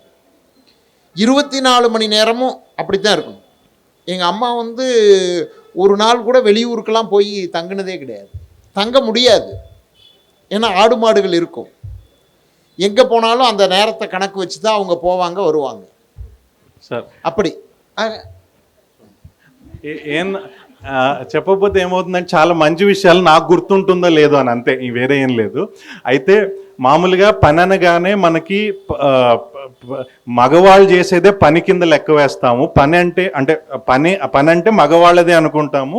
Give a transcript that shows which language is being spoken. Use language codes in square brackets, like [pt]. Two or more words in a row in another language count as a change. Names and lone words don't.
[ta] 24 மணி நேரமும் அப்படி தான் இருக்கணும். எங்கள் அம்மா ஒரு நாள் கூட வெளியூருக்கெல்லாம் போய் தங்கினதே கிடையாது, தங்க முடியாது. ஏன்னா ஆடு மாடுகள் இருக்கும், எங்கே போனாலும் அந்த நேரத்தை கணக்கு வச்சு தான் அவங்க போவாங்க வருவாங்க சார். அப்படி [te] ఏం చెప్పకపోతే ఏమవుతుందంటే చాలా మంచి విషయాలు నాకు గుర్తుంటుందో లేదో అని, అంతే, వేరే ఏం లేదు. అయితే మామూలుగా పని అనగానే మనకి మగవాళ్ళు చేసేదే పని కింద లెక్క వేస్తాము. పని అంటే మగవాళ్ళదే అనుకుంటాము.